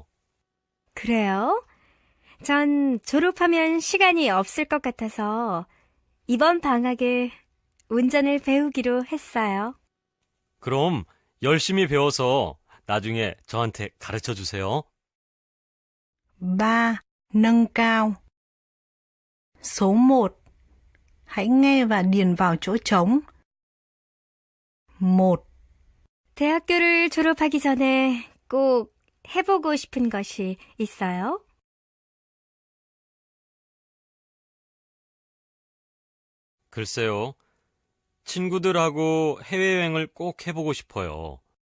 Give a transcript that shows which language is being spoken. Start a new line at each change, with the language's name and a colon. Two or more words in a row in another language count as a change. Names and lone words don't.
Korean: 그래요? 전 졸업하면 시간이 없을 것 같아서 이번 방학에 운전을 배우기로 했어요. 그럼 열심히 배워서 나중에 저한테 가르쳐 주세요.
Vietnamese: 3. Nâng cao. Số 1. Hãy nghe và điền vào chỗ trống. 1.
Korean: 대학교를 졸업하기 전에 꼭 해보고 싶은 것이 있어요? 글쎄요. 친구들하고 해외여행을 꼭 해보고 싶어요.